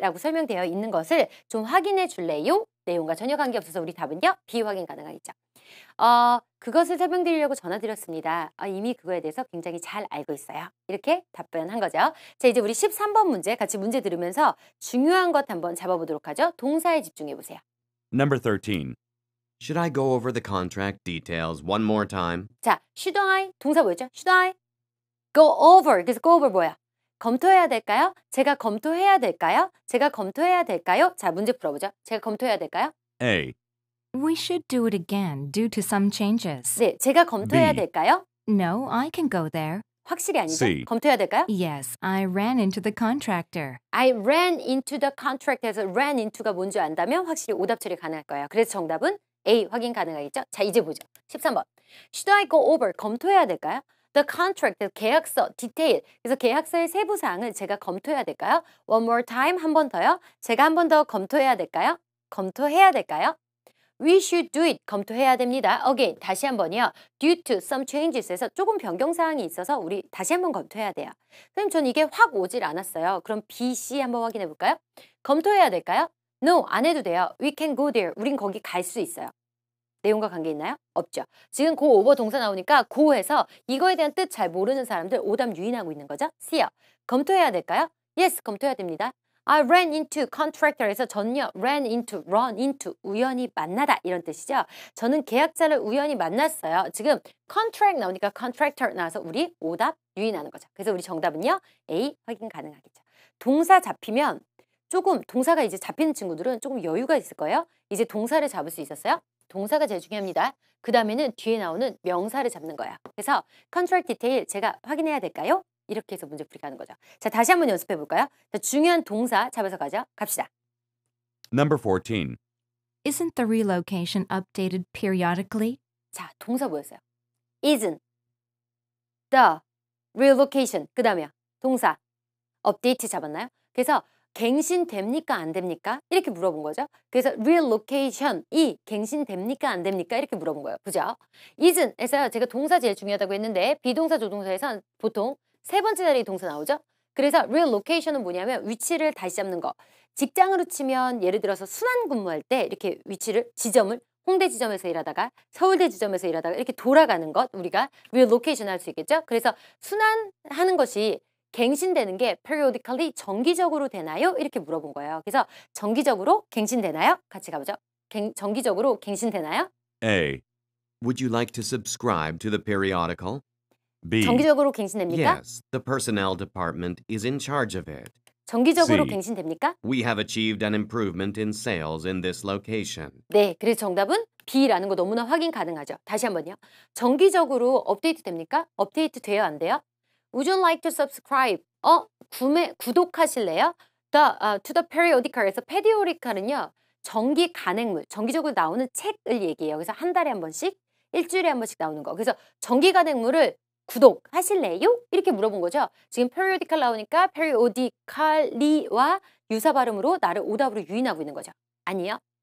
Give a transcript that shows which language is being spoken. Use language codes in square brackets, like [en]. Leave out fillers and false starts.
[ko] 라고 설명되어 있는 것을 좀 확인해 줄래요? 내용과 전혀 관계없어서 우리 답은요. B 확인 가능하겠죠. 그것을 설명드리려고 전화드렸습니다. 이미 그거에 대해서 굉장히 잘 알고 있어요. 이렇게 답변한 거죠. 자, 이제 우리 13번 문제 같이 문제 들으면서 중요한 것 한번 잡아보도록 하죠. 동사에 집중해 보세요. [en] Number 13. Should I go over the contract details one more time? [ko] 자, [en] should I? [ko] 동사 뭐였죠? [en] Should I? Go over. [ko] 그래서 go over 뭐야? 검토해야 될까요? 제가 검토해야 될까요? 제가 검토해야 될까요? 자, 문제 풀어보죠. 제가 검토해야 될까요? [en] A. We should do it again due to some changes. [ko] 네, 제가 검토해야 [en] B. [ko] 될까요? [en] No, I can go there. [ko] 확실히 아니죠? [en] C. [ko] 검토해야 될까요? [en] Yes, I ran into the contractor. I ran into the contract [ko] 에서 ran into가 뭔지 안다면 확실히 오답 처리 가능할 거예요. 그래서 정답은 A 확인 가능하겠죠? 자, 이제 보죠. 13번. [en] Should I go over? [ko] 검토해야 될까요? [en] The contract, [ko] 계약서, 디테일. 그래서 계약서의 세부 사항을 제가 검토해야 될까요? [en] One more time, [ko] 한 번 더요. 제가 한 번 더 검토해야 될까요? 검토해야 될까요? [en] We should do it. [ko] 검토해야 됩니다. Again, 다시 한 번이요. [en] Due to some changes [ko] 에서 조금 변경 사항이 있어서 우리 다시 한번 검토해야 돼요. 선생님, 전 이게 확 오질 않았어요. 그럼 B, C 한번 확인해 볼까요? 검토해야 될까요? No, 안 해도 돼요. [en] We can go there. [ko] 우린 거기 갈 수 있어요. 내용과 관계 있나요? 없죠. 지금 go over 동사 나오니까 go해서 이거에 대한 뜻 잘 모르는 사람들 오답 유인하고 있는 거죠. C요. 검토해야 될까요? Yes, 검토해야 됩니다. [en] I ran into contractor [ko] 에서 전요 ran into, run into 우연히 만나다 이런 뜻이죠. 저는 계약자를 우연히 만났어요. 지금 contract 나오니까 contractor 나와서 우리 오답 유인하는 거죠. 그래서 우리 정답은요. A 확인 가능하겠죠. 동사 잡히면 조금 동사가 이제 잡히는 친구들은 조금 여유가 있을 거예요. 이제 동사를 잡을 수 있었어요. 동사가 제일 중요합니다. 그 다음에는 뒤에 나오는 명사를 잡는 거예요. 그래서 contract detail 제가 확인해야 될까요? 이렇게 해서 문제 풀이 가는 거죠. 자, 다시 한번 연습해 볼까요? 자, 중요한 동사 잡아서 가죠. 갑시다. [en] Number 14. Isn't the relocation updated periodically? [ko] 자, 동사 뭐였어요? [en] isn't, the, relocation, [ko] 그 다음에요. 동사, update 잡았나요? 그래서 갱신됩니까? 안 됩니까? 이렇게 물어본 거죠. 그래서 relocation이 갱신됩니까? 안 됩니까? 이렇게 물어본 거예요. 그죠? isn'에서 제가 동사 제일 중요하다고 했는데 비동사 조동사에서 보통 세 번째 자리 동사 나오죠. 그래서 relocation은 뭐냐면 위치를 다시 잡는 거. 직장으로 치면 예를 들어서 순환 근무할 때 이렇게 위치를 지점을 홍대 지점에서 일하다가 서울대 지점에서 일하다가 이렇게 돌아가는 것 우리가 relocation 할 수 있겠죠. 그래서 순환하는 것이 갱신되는 게 periodically 정기적으로 되나요? 이렇게 물어본 거예요. 그래서 정기적으로 갱신되나요? 같이 가보죠. 정기적으로 갱신되나요? [en] A, Would you like to subscribe to the periodical? B, [ko] 정기적으로 갱신됩니까? [en] Yes, the personnel department is in charge of it. [ko] 정기적으로 [en] C. [ko] 갱신됩니까? [en] We have achieved an improvement in sales in this location. [ko] 네, 그래서 정답은 B라는 거 너무나 확인 가능하죠. 다시 한번요. 정기적으로 업데이트 됩니까? 업데이트 돼요, 안 돼요? [en] Would you like to subscribe? [ko] 구독하실래요? [en] To the periodical [ko] 에서 periodical은요. 정기 간행물, 정기적으로 나오는 책을 얘기해요. 그래서 한 달에 한 번씩, 일주일에 한 번씩 나오는 거. 그래서 정기 간행물을 구독하실래요? 이렇게 물어본 거죠. 지금 periodical 나오니까 periodically와 유사 발음으로 나를 오답으로 유인하고 있는 거죠. 아니요.